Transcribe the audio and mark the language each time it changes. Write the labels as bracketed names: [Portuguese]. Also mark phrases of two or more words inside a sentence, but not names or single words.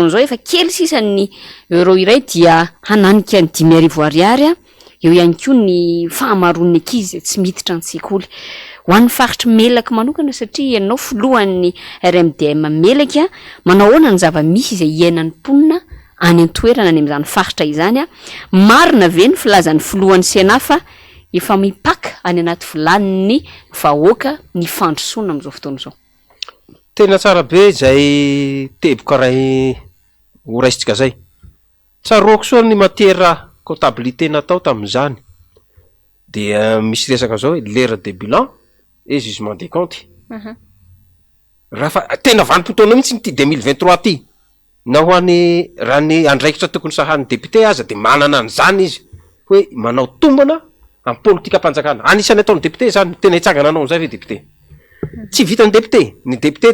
[Malagasy] izao efa kely sisany euro iray dia hananika ny 10,000 ariary eo ihany koa ny fahamaroan'ny ankizy tsy miditra ny sekoly ho an'ny faritra melaka manokana satria ianao filohan'ny RMDM melaka manao ahoana ny zava-misy izay iainan'ny mponina any an-toerana any amin'izany faritra izany marina ve ny filazan'ny filohan'ny Senafa efa mipaka any anaty vilan'ny vahoaka ny fandrosoana amin'izao fotoana izao. Tena tsara be zay teboka ray horaisitsika zay tsaroako soa ny [French] matière comptabilité [Malagasy] natao tamin'izany de misy resaka zao hoe [French] l'heure de bilan et jugement des comptes [Malagasy] raha fa tena vanim-potoana mihitsy ny ty 2023 ty na ho any raha ny andraikitra tokony sahan'ny député aza de manana an'izany izy hoe manao tombana amin'ny politika ampanjakana anisany ataon'ny député zany tena hitsangana anao an'izay hoe député tsy vitany député